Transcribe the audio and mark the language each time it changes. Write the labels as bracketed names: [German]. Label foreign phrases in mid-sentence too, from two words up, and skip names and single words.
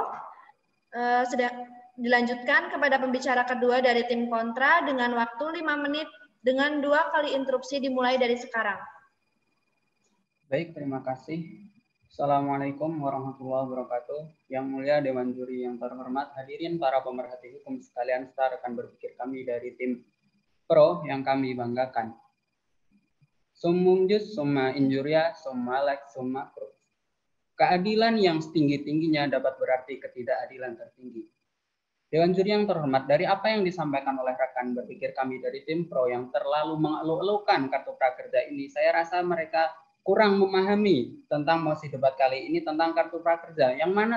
[Indonesian] Sudah dilanjutkan kepada pembicara kedua dari tim kontra dengan waktu 5 menit dengan 2 kali interupsi dimulai dari sekarang. Baik, terima kasih. [Arabic] السلام عليكم ورحمة الله وبركاته. [Indonesian] Yang mulia Dewan Juri yang terhormat, hadirin para pemerhati hukum sekalian, serta rekan berpikir kami dari tim pro yang kami banggakan. [Latin] Summum jus, summa injuria, summa lex, summa crux. [Indonesian] Keadilan yang setinggi-tingginya dapat berarti ketidakadilan tertinggi. Dewan Juri yang terhormat, dari apa yang disampaikan oleh rekan berpikir kami dari tim pro yang terlalu mengeluh-elukan kartu prakerja ini, saya rasa mereka kurang memahami tentang mosi debat kali ini tentang kartu prakerja, yang mana